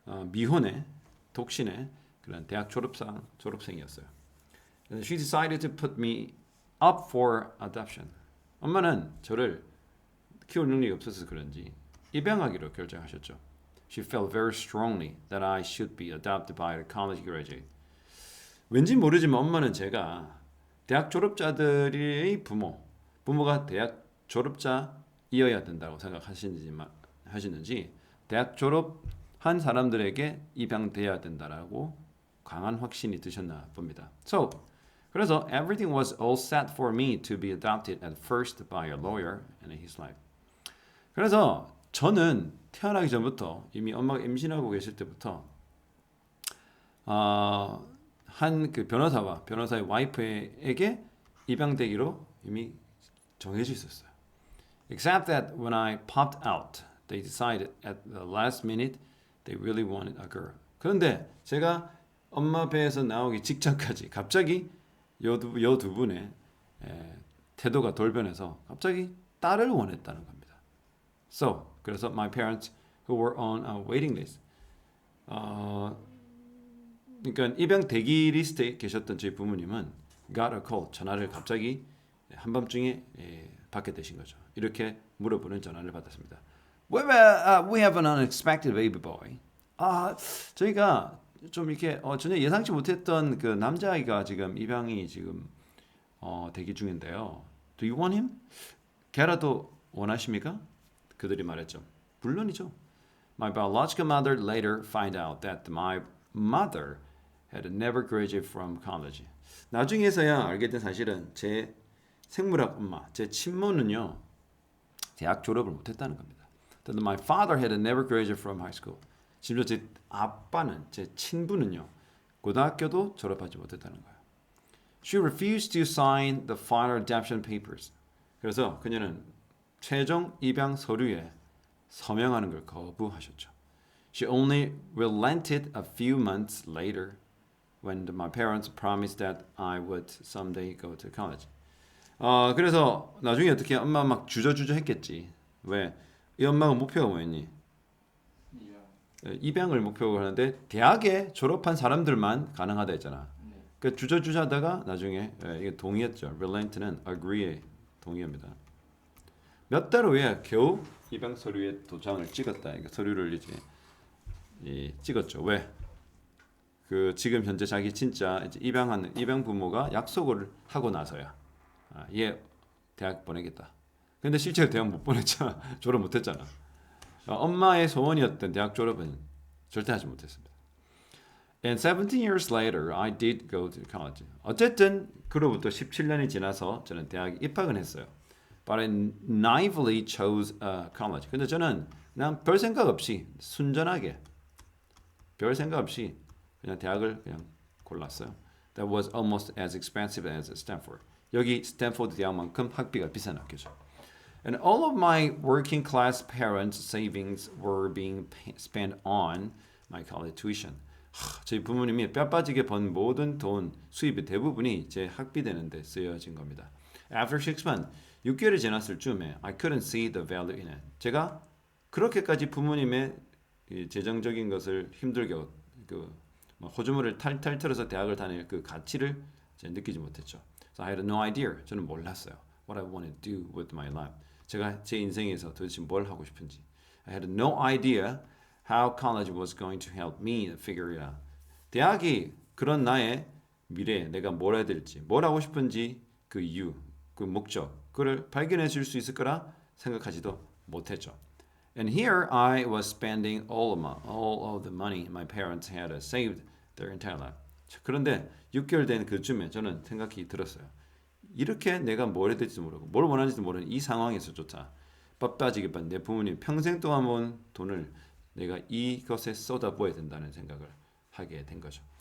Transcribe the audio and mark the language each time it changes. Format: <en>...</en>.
<ko>미혼의 독신의 그런 대학 졸업생이었어요.</ko> <en>She decided to put me up for adoption.</en> <ko>엄마는 저를 키울 능력이 없어서 그런지 입양하기로 결정하셨죠.</ko> <en>she felt very strongly that I should be adopted by a college graduate.</en> <ko>왠지 모르지만 엄마는 제가 대학 졸업자들의 부모가 대학 졸업자이어야 된다고 생각하시는지 대학 졸업한 사람들에게 입양돼야 된다라고 강한 확신이 드셨나 봅니다. 그래서</ko> <en>everything was all set for me to be adopted at first by a lawyer in his life.</en> <ko>그래서 저는 태어나기 전부터 이미 엄마가 임신하고 계실 때부터 한 그 변호사의 와이프에게 입양되기로 이미 정해져 있었어요.</ko> <en>Except that when I popped out, they decided at the last minute they really wanted a girl.</en> <ko>그런데 제가 엄마 배에서 나오기 직전까지 갑자기 요 두 분의 태도가 돌변해서 갑자기 딸을 원했다는 겁니다. 그래서</ko> <en>my parents who were on a waiting list.</en> <ko>그러니까 입양 대기 리스트에 계셨던 저희 부모님은</ko> <en>got a call,</en> <ko>전화를 갑자기 한밤중에 받게 되신 거죠. 이렇게 물어보는 전화를 받았습니다.</ko> <en>We have an unexpected baby boy.</en> <ko>저희가 좀 이렇게 전혀 예상치 못했던 그 남자아이가 지금 입양이 지금 대기 중인데요.</ko> <en>Do you want him?</en> <ko>걔라도 원하십니까? 그들이 말했죠. 물론이죠.</ko> <en>My biological mother later find out that my mother had never graduated from college.</en> <ko>나중에서야 알게 된 사실은 제 생물학 엄마, 제 친모는요. 대학 졸업을 못했다는 겁니다.</ko> <en>That my father had never graduated from high school.</en> <ko>심지어 제 아빠는, 제 친부는요. 고등학교도 졸업하지 못했다는 거예요.</ko> <en>She refused to sign the final adoption papers.</en> <ko>그래서 그녀는 최종 입양 서류에 서명하는 걸 거부하셨죠.</ko> <en>She only relented a few months later when my parents promised that I would someday go to college.</en> <ko>그래서 나중에 어떻게 엄마 막 주저주저 했겠지. 왜? 이 엄마가 목표가 뭐였니? 입양을 목표로 하는데 대학에 졸업한 사람들만 가능하다 했잖아. 그 주저주저하다가 나중에 이게 동의했죠. relent는 agree의 동의입니다. 몇 달 후에 겨우 입양 서류에 도장을 찍었다. 서류를 이제 찍었죠. 왜? 그 지금 현재 자기 진짜 이제 입양 부모가 약속을 하고 나서야 얘 대학 보내겠다. 근데 실제로 대학 못 보냈잖아. 졸업 못했잖아. 엄마의 소원이었던 대학 졸업은 절대 하지 못했습니다.</ko> <en>And 17 years later, I did go to college.</en> <ko>어쨌든 그로부터 17년이 지나서 저는 대학에 입학은 했어요.</ko> <en>But I naively chose a college.</en> <ko>근데 저는 그냥 별 생각 없이 순전하게 별 생각 없이 그냥 대학을 그냥 골랐어요.</ko> <en>That was almost as expensive as Stanford.</en> <ko>여기 스탠포드 대학만큼 학비가 비싼 학교죠.</ko> <en>And all of my working class parents' savings were being spent on my college tuition.</en> <ko>저희 부모님이 뼈 빠지게 번 모든 돈 수입의 대부분이 제 학비 되는데 쓰여진 겁니다.</ko> <en>After 6 months,</en> <ko>6개월이 지났을 즈음에</ko> <en>I couldn't see the value in it.</en> <ko>제가 그렇게까지 부모님의 재정적인 것을 힘들게 호주머니를 탈탈 털어서 대학을 다닐 그 가치를 느끼지 못했죠.</ko> <en>So I had no idea.</en> <ko>저는 몰랐어요.</ko> <en>What I want to do with my life.</en> <ko>제가 제 인생에서 도대체 뭘 하고 싶은지.</ko> <en>I had no idea how college was going to help me figure it out.</en> <ko>대학이 그런 나의 미래에 내가 뭘 해야 될지, 뭘 하고 싶은지 그 이유, 그 목적, 그걸 발견해 줄 수 있을 거라 생각하지도 못했죠.</ko> <en>And here I was spending all of the money my parents had saved their entire life.</en> <ko>그런데 6개월 된 그쯤에 저는 생각이 들었어요. 이렇게 내가 뭘 해야 될지 모르고 뭘 원하는지도 모르는 이 상황에서조차 빳빠지게 내 부모님 평생 동안 모은 돈을 내가 이것에 쏟아부어야 된다는 생각을 하게 된 거죠.</ko>